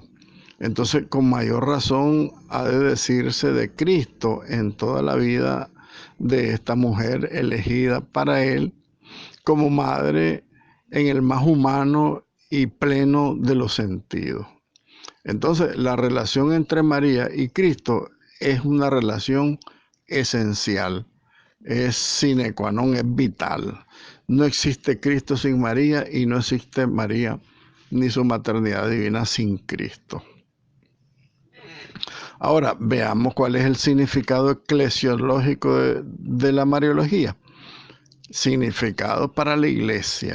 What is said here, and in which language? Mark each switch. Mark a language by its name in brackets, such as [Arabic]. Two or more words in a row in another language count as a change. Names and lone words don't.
[Spanish] Entonces, con mayor razón ha de decirse de Cristo en toda la vida de esta mujer elegida para Él como madre en el más humano y pleno de los sentidos. Entonces, la relación entre María y Cristo es una relación esencial, es [Latin] sine qua non, [Spanish] es vital. No existe Cristo sin María y no existe María ni su maternidad divina sin Cristo. Ahora, veamos cuál es el significado eclesiológico de la Mariología. Significado para la iglesia.